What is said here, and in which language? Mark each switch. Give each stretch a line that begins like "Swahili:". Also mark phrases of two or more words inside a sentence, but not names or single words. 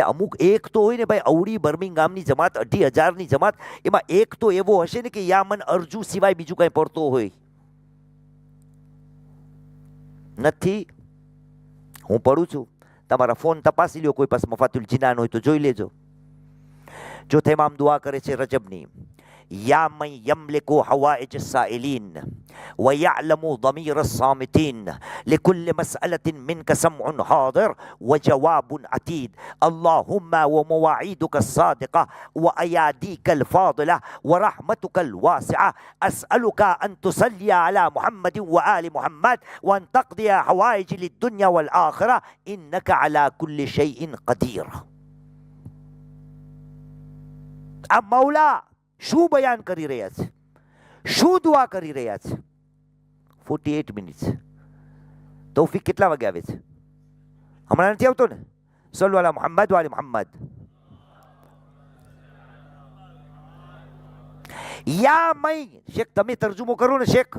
Gujarati: અમુક એક તો હોય ને ભાઈ, અવડી બર્મિંગહામની જમાત 2,500ની જમાત, એમાં એક તો એવો હશે ને કે
Arabic: يا من أرجو
Gujarati: સિવાય બીજું કઈ પડતો હોય. નથી? હું પડું છું, તમારા ફોન તપાસી લ્યો, કોઈ પાસે મફાતુલ જીનાન હોય તો જોઈ લેજો. ચોથા ઇમામ દુઆ કરે છે રજબની.
Arabic: يا من يملك حوائج السائلين ويعلم ضمير الصامتين لكل مسألة منك سمع حاضر وجواب عتيد اللهم ومواعيدك الصادقة وأياديك الفاضلة ورحمتك الواسعة أسألك أن تصلي على محمد وآل محمد وأن تقضي حوائج للدنيا والآخرة إنك على كل شيء قدير.
Hindi: अब मौला
Gujarati: શું બયાન કરી રહ્યા છે, શું દુઆ કરી રહ્યા છે? 48 મિનિટ્સ. તૌફીક કેટલા વાગે આવે છે? હમણાં નથી આવતો ને?
Arabic: صلوا على محمد وآل محمد.
Gujarati: યા મઈ શેખ, તમે તરજુમો કરો ને શેખ.